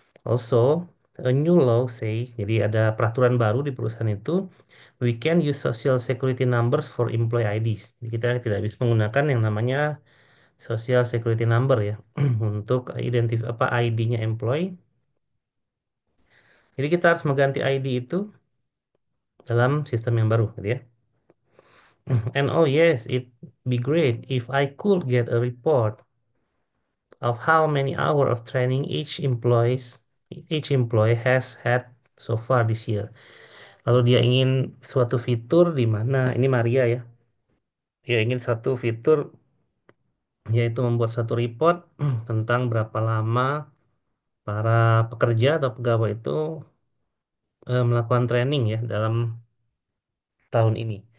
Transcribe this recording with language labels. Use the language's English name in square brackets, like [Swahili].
[English] Also, a new law say, [Indonesian] jadi ada peraturan baru di perusahaan itu, [English] we can use social security numbers for employee IDs. [Indonesian] Jadi kita tidak bisa menggunakan yang namanya social security number ya untuk identif apa ID-nya employee. Jadi kita harus mengganti ID itu dalam sistem yang baru gitu ya. [English] And oh yes, it be great if I could get a report of how many hours of training each employee has had so far this year. [Indonesian] Lalu dia ingin suatu fitur di mana ini Maria ya. Dia ingin satu fitur yaitu membuat satu report tentang berapa lama para pekerja atau pegawai itu melakukan training ya dalam tahun ini.